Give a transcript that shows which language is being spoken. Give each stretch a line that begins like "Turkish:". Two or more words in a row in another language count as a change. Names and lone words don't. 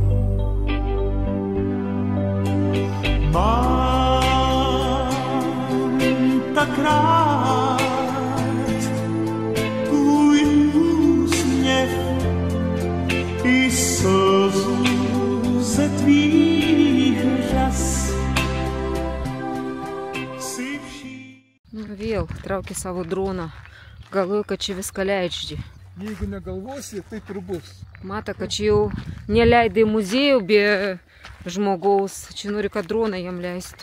Czech: Mám tak rád tvůj úsměv i slzu ze tvých řas.
Lithuanian: Vėl traukia savo droną. Galvoju, kad čia viską leidži. Jeigu negalvosi, taip ir bus. Mata, kad čia jau neleidai muziejų be žmogaus. Čia nori, kad droną jam leistų.